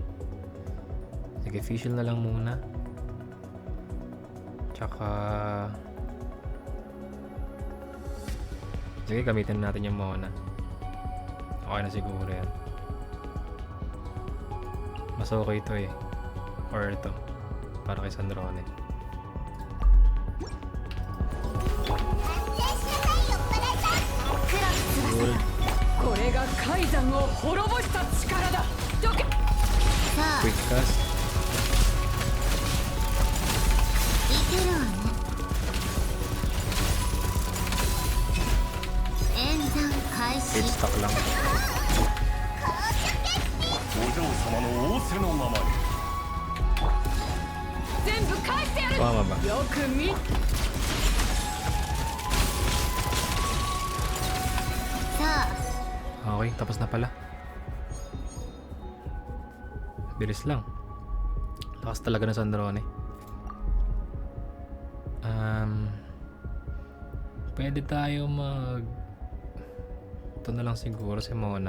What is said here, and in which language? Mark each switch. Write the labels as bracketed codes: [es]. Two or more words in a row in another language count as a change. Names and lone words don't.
[tl] Sige, Fischl na lang muna. Tsaka sige, gamitin natin yung Mona. Okay na siguro yan. Mas okay ito eh. Or ito. Para kay Sandrone. [ja] 黒い翼 [tl] Cool. [ja] これが海山を滅ぼした力だどけさあ [en] Quick cast. [ja] いけるわね演算開 [tl] Hit [ja] 始 [tl] stock lang. [ja] お嬢様の仰せのままに全部返してやる [tl] Tama ba? [ja] よく見さあ [tl] Okay, tapos na pala. Bilis lang. Lakas talaga na Sandrone. Pwede tayo ito na lang siguro si Mona.